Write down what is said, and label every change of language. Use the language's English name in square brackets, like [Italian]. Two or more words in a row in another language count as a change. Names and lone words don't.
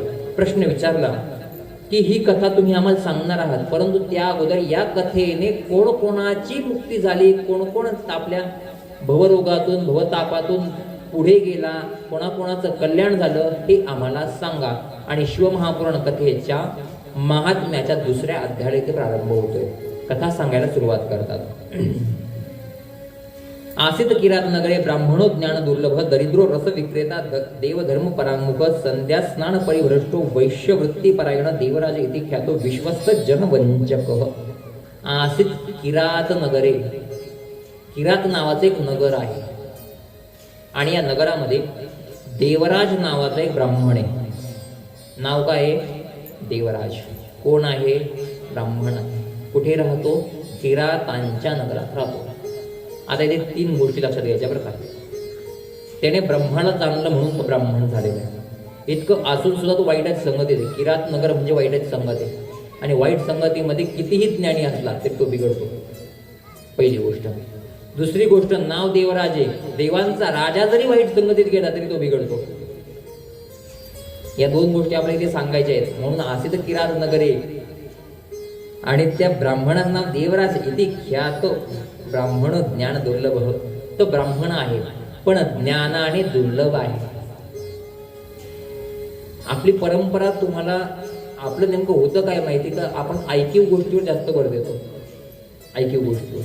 [Marathi] प्रश्न विचारला की ही कथा तुम्ही आम्हाला सांगणार आहात, परंतु त्या अगोदर या कथेने कोणाची मुक्ती झाली, कोण आपल्या भवरोगातून भवतापातून पुढे गेला, कोणाचं कल्याण झालं हे आम्हाला सांगा. आणि शिवमहापुराण कथेच्या महात्म्याच्या दुसऱ्या अध्यायाला ते प्रारंभ होतोय. कथा सांगायला सुरुवात करतात. [Sanskrit] आसित किरात नगरे ब्राह्मणो ज्ञान दुर्लभ दरिद्रो रस विक्रेता देवधर्म परांमुख संध्या स्नान परिभ्रष्टो वैश्य वृत्ती परायण देवराज इति ख्यातो विश्वस्त जनवंचक. आसित किरात नगरे, [Marathi] किरात नावाचे एक नगर आहे आणि या नगरामध्ये देवराज नावाचा एक ब्राह्मण आहे. नाव काय आहे? देवराज. कोण आहे? ब्राह्मण. कुठे राहतो? किरातांच्या नगरात राहतो. आता इथे 3 गोष्टी लक्षात घ्यायच्या बरं का. त्याने ब्रह्माला जाणलं म्हणून तो ब्राह्मण झालेला आहे. इतकं असून सुद्धा तो वाईटाची संगत येते. किरात नगर म्हणजे वाईटाची संगत आहे आणि वाईट संगतीमध्ये कितीही ज्ञानी असला तरी तो बिघडतो. पहिली गोष्ट. दुसरी गोष्ट, नाव देवराज आहे, देवांचा राजा जरी वाईट संगतीत गेला तरी तो बिघडतो. या 2 गोष्टी आपल्याला इथे सांगायच्या आहेत. म्हणून [Sanskrit] आसित किरात नगरे [Marathi] आणि त्या ब्राह्मणाचं नाव [Sanskrit] देवराज इति ख्यात ब्राह्मण ज्ञान दुर्लभ. [Marathi] तो ब्राह्मण आहे पण ज्ञानाने दुर्लभ आहे. आपली परंपरा तुम्हाला आपलं नेमकं होतं काय माहिती का? आपण ऐकीव गोष्टीवर जास्त भर देतो. ऐकीव गोष्टीवर.